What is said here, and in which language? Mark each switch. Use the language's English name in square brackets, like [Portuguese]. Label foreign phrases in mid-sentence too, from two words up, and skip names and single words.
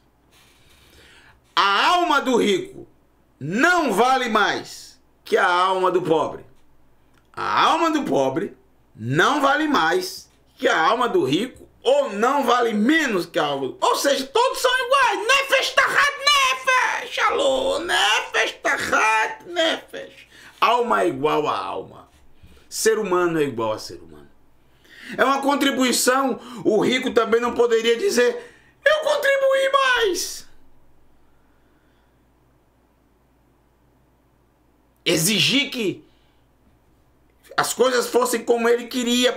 [Portuguese] A alma do rico não vale mais que a alma do pobre. A alma do pobre não vale mais que a alma do rico, ou não vale menos que a alma do... Ou seja, todos são iguais. [Hebrew] נפש תחת נפש. Alô, נפש תחת נפש. [Portuguese] Alma é igual a alma. Ser humano é igual a ser humano. É uma contribuição. O rico também não poderia dizer: eu contribuí mais. Exigir que as coisas fossem como ele queria.